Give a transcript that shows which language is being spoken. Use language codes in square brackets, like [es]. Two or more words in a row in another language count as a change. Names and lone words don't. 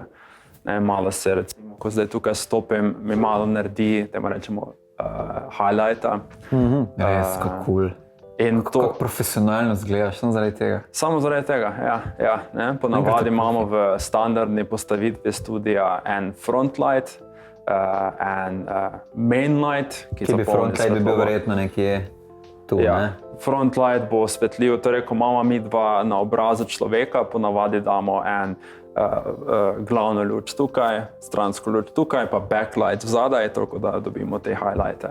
[sl] Malo se, recimo, ko zdaj tukaj stopim, mi malo naredi, temu rečemo, highlighta. Res, kako cool. Kako profesionalno zgledaš, samo zaradi tega? Samo zaradi tega, ja. Ponavadi imamo v standardni postavitvi studia en [en] front light, [sl] en [en] main light, [sl] ki bi [en] front light [sl] bi bil verjetno nekje tu, ne? [en] Front light [sl] bo osvetljiv, torej ko imamo mi dva na obrazu človeka, ponavadi damo en glavno luč tukaj, stransko luč tukaj, pa backlight vzadaj, toliko da dobimo te highlighte.